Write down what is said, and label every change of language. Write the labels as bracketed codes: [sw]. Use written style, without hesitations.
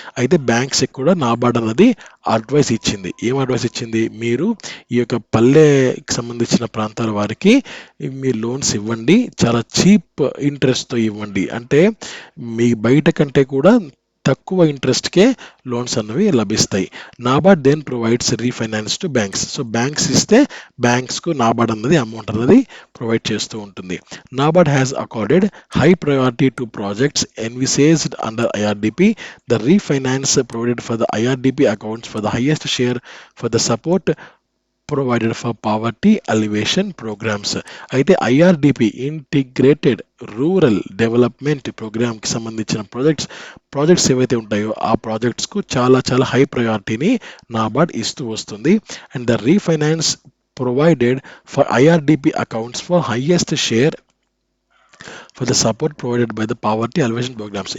[te] అయితే బ్యాంక్స్ కూడా నాబార్డ్ అన్నది అడ్వైస్ ఇచ్చింది. ఏం అడ్వైస్ ఇచ్చింది, మీరు ఈ యొక్క పల్లెకి సంబంధించిన ప్రాంతాల వారికి మీరు లోన్స్ ఇవ్వండి, చాలా చీప్ ఇంట్రెస్ట్తో ఇవ్వండి, అంటే మీ బయట కంటే కూడా తక్కువ ఇంట్రెస్ట్కే లోన్స్ అన్నవి లభిస్తాయి. [en] NABARD then provides refinance to banks. [te] So banks ఇస్తే బ్యాంక్స్కు నాబార్డ్ అన్నది అమౌంట్ అన్నది ప్రొవైడ్ చేస్తూ ఉంటుంది. [en] NABARD has accorded high priority to projects envisaged under IRDP. The refinance provided for the IRDP accounts for the highest share for the support provided for poverty alleviation programmes. [te] అయితే IRDP integrated rural development ప్రోగ్రామ్కి సంబంధించిన projects ఏవైతే ఉంటాయో ఆ ప్రాజెక్ట్స్కు చాలా చాలా high ప్రయారిటీని NABARD ఇస్తూ వస్తుంది. [en] And the refinance provided for IRDP accounts for highest share for the support provided by the poverty alleviation programs.